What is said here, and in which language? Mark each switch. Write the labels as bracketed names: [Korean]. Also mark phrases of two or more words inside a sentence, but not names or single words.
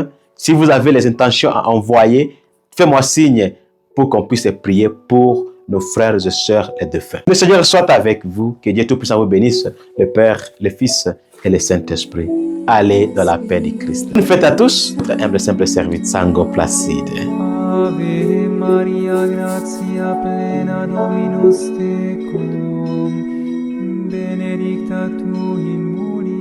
[French] Si vous avez les intentions à envoyer, faites-moi signe pour qu'on puisse prier pour nos frères et sœurs les défunts. Le Seigneur soit avec vous, que Dieu Tout-Puissant vous bénisse, le Père, le Fils et le Saint-Esprit. Allez dans la paix du Christ. Une fête à tous, votre humble simple serviteur, Sango Placide. [Latin] Ave Maria, gratia plena Dominus tecum, benedicta tu in mulieribus